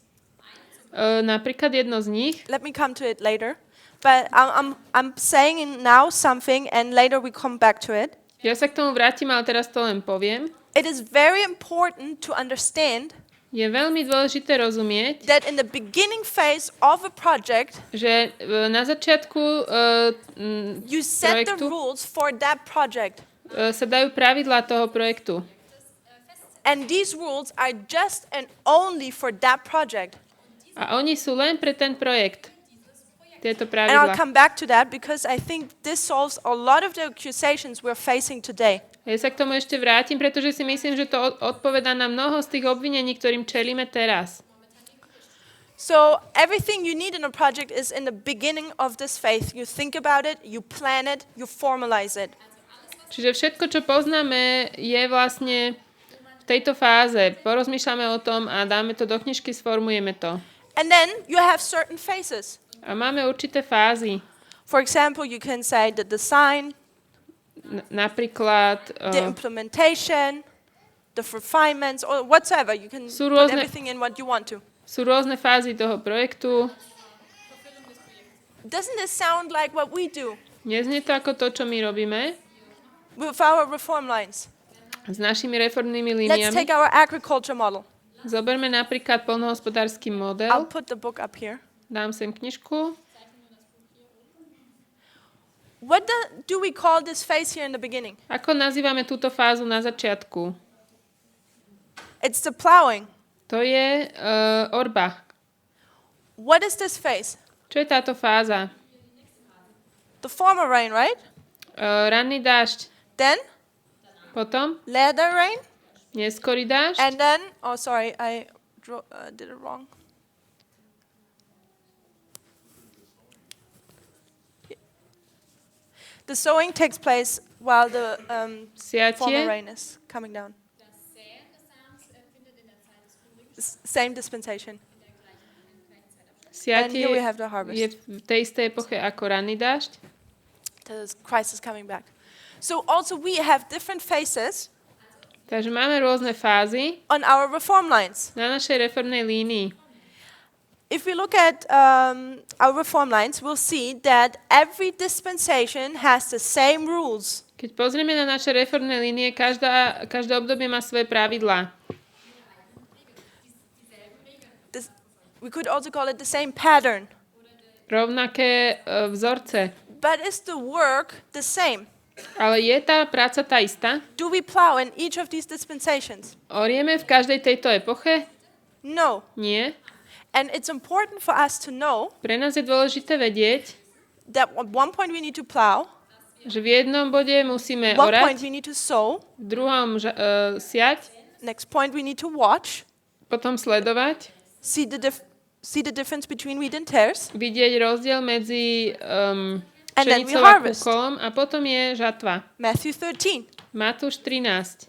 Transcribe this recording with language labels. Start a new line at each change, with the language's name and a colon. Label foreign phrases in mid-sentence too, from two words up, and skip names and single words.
Slovak: Napríklad jedno z nich,
English: let me come to it later, but I'm saying now something and later we come back to it.
Slovak: ja sa k tomu vrátim, ale teraz to len poviem.
English: It is very important to understand
Slovak: Je veľmi dôležité rozumieť,
English: that in the beginning phase of a project,
Slovak: že na začiatku
English: you set the
Slovak: projektu
English: rules for that project.
Slovak: sa dajú pravidlá toho projektu.
English: And these rules are just and only for that project.
Slovak: A oni sú len pre ten projekt. Tieto
English: And I'll
Slovak: pravidlá.
English: come back to that because I think this solves a lot of the accusations we're facing today.
Slovak: Ja sa k tomu ešte vrátim, pretože si myslím, že to odpovedá na mnoho z tých obvinení, ktorým čelíme teraz.
English: So everything you need in a project is in the beginning of this phase. You think about it, you plan it, you formalize it.
Slovak: Čiže všetko, čo poznáme, je vlastne v tejto fáze. Porozmýšľame o tom a dáme to do knižky, sformujeme to.
English: And then you have certain phases.
Slovak: A máme určité fázy.
English: For example, you can say the design,
Slovak: Napríklad
English: the implementation, the refinements, or whatsoever. You can
Slovak: Sú
English: put
Slovak: rôzne-
English: everything in what you want to.
Slovak: sú rôzne fázy toho projektu.
English: Doesn't this sound like what we do?
Slovak: Neznie to ako to, čo my robíme.
English: with our reform lines.
Slovak: S našimi reformnými
English: Let's
Slovak: líniami.
English: take our agriculture model.
Slovak: Zoberme napríklad poľnohospodársky
English: I'll
Slovak: model.
English: put the book up here.
Slovak: Dám sem knižku.
English: What do we call this phase here in the beginning?
Slovak: Ako nazývame túto fázu na začiatku?
English: It's the plowing.
Slovak: To je orba.
English: What is this phase?
Slovak: Čo je táto fáza?
English: The former rain, right?
Slovak: Ranný dážď.
English: Then
Slovak: Potom
English: later rain.
Slovak: neskorý dážď.
English: And then, oh sorry, I did it wrong. The sowing takes place while the former
Slovak: Siatie.
English: rain is coming down. Same dispensation. And
Slovak: Siatie
English: here we have the
Slovak: je
English: harvest.
Slovak: v tej istej epoche ako ranný dážď.
English: Christ is coming back. So also we have different phases
Slovak: Takže máme rôzne fázy
English: on our reform lines.
Slovak: na našej reformnej línii.
English: If we look at our reform lines, we'll see that every dispensation has the same rules.
Slovak: Keď pozrieme na naše reformné línie, každé obdobie má svoje pravidlá.
English: We could also call it the same pattern.
Slovak: Rovnaké vzorce.
English: But is the work the same?
Slovak: Ale je tá práca tá istá?
English: Do we plow in each of these dispensations?
Slovak: Orieme v každej tejto epoche?
English: No.
Slovak: Nie.
English: And it's important for us to know
Slovak: Pre nás je dôležité vedieť,
English: that at one point we need to plow,
Slovak: že v jednom bode musíme
English: one point
Slovak: orať,
English: we need to sow,
Slovak: v druhom siať,
English: next point we need to watch,
Slovak: potom sledovať,
English: see the difference between wheat and tares,
Slovak: vidieť rozdiel medzi
English: and then we
Slovak: pšenicou a
English: harvest.
Slovak: kúkolom a potom je žatva.
English: Matthew 13.
Slovak: Matúš 13.